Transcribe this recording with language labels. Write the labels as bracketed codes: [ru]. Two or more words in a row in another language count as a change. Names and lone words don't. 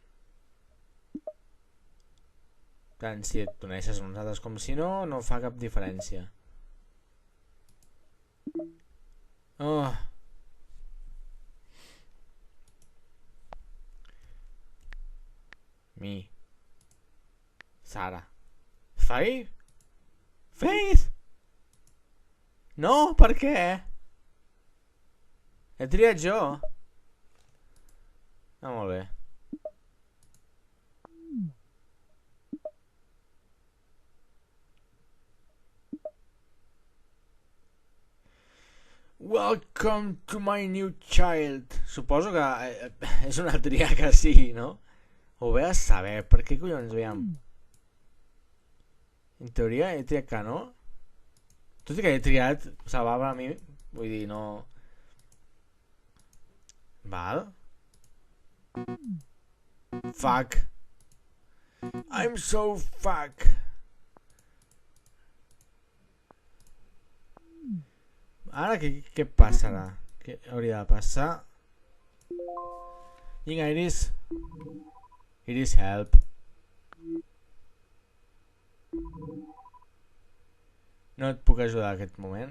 [ca] Tant si et coneixes uns altres com si no, no fa cap diferència. Oh. Mi. Sarah. Faith? Faith? No, per què? He triat jo. Molt bé. [en] Welcome to my new child. [ca] Suposo que és una tria que sí, no? Ho ve a saber. Per què collons veiem? En teoria he triat que no. Tot i que he triat salvar a mi. Vull dir, no... Val? [en] Fuck. I'm so fuck. [ca] Ara què passarà? Què hauria de passar? Vinga, Iris. [en] Iris, help. [ca] No et puc ajudar en aquest moment.